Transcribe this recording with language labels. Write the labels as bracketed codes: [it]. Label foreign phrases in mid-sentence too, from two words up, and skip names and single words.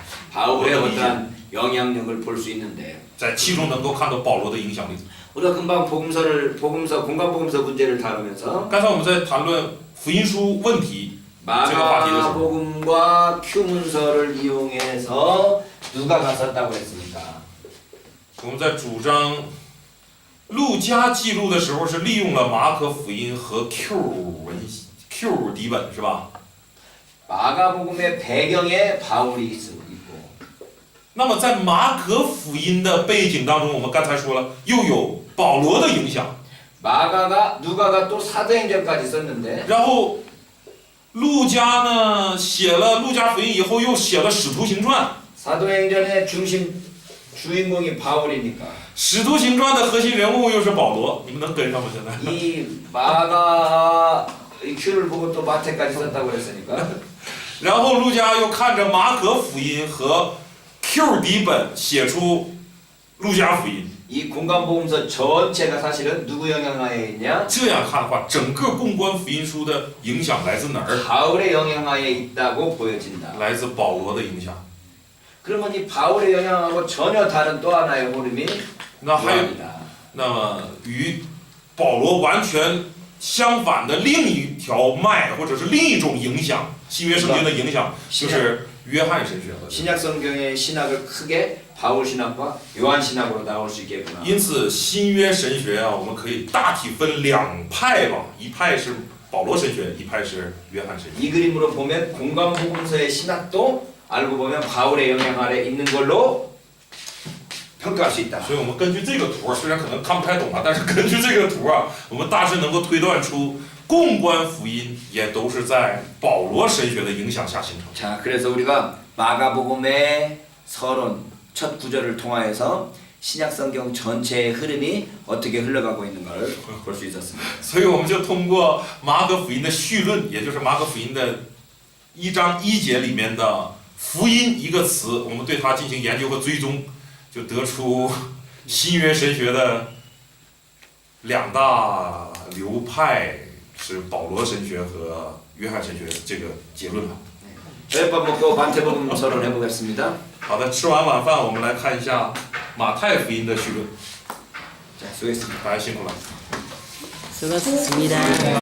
[ko] 바울의 어떤 영향력을 볼 수 있는데 [zh] 在其中能够看到保罗的影响力。 [ko] 우리가 금방 공간복음서 문제를 다루면서 [zh] 刚才我们在谈论福音书问题这个话题的时候， [ko] 마가복음과 큐문서를 이용해서 누가가 썼다고 했습니까? [zh] 我们在主张路加记录的时候是利用了马可福音和 Q 底本是吧？ [ko] 마가복음의 배경에 바울이 있고 [zh] 那么在马可福音的背景当中，我们刚才说了，又有保罗的影响。 [ko] 누가가 또 사도행전까지 썼는데 [zh] 然后路加呢写了路加福音以后，又写了使徒行传。 [ko] 사도행전의 주인공이 바울이니까 [zh] 使徒行传的核心人物又是保罗，你们能跟上吗？现在？ [ko] 이 마가 이 큐를 보고 또 마태까지 썼다고 했으니까 [zh] 然后路加又看着马可福音和 Q 底本写出路加福音。 [ko] 이 공간복음서 전체가 사실은 누구 영향하에 있냐? [zh] 这样看的话，整个公关福音书的影响来自哪儿？ [ko] 바울의 영향하에 있다고 보여진다. [zh] 来自保罗的影响。 [ko] 그러면 이 바울의 영향하고 전혀 다른 또 하나의 흐름이 [zh] 那还有， [ko] 요한이다. [zh] 那么与保罗完全相反的另一条脉，或者是另一种影响，新约圣经的影响，就是约翰神学和。 [ko] 신약 성경의 신학을 크게 바울 신학과 요한 신학으로 나올 수 있겠구나. [zh] 因此，新约神学啊，我们可以大体分两派吧，一派是保罗神学，一派是约翰神学。 [ko] 이 그림으로 보면 공간복음서의 신학도 알고 보면 바울의 영향 아래 있는 걸로 평가할 수 있다. [zh] 所以我们根据这个图，虽然可能看不太懂啊，但是根据这个图啊，我们大致能够推断出，共观福音也都是在保罗神学的影响下形成。 [ko] 자, 그래서 우리가 마가복음의 서론 첫 구절을 통하여서 신약 성경 전체의 흐름이 어떻게 흘러가고 있는 걸 볼 수 있었습니다. [zh] 所以我们就通过马可福音的序论，也就是马可福音的1章1节里面的福音一个词，我们对它进行研究和追踪，就得出新约神学的两大流派是保罗神学和约翰神学这个结论吧。 [ko] 저녁밥 먹고 반태복음 서론 해보겠습니다. [zh] 好的，吃完晚饭，我们来看一下马太福音的序论。 [ko] 자, 수고했습니다. [zh] 大家辛苦了。 [ko] 수고하셨습니다.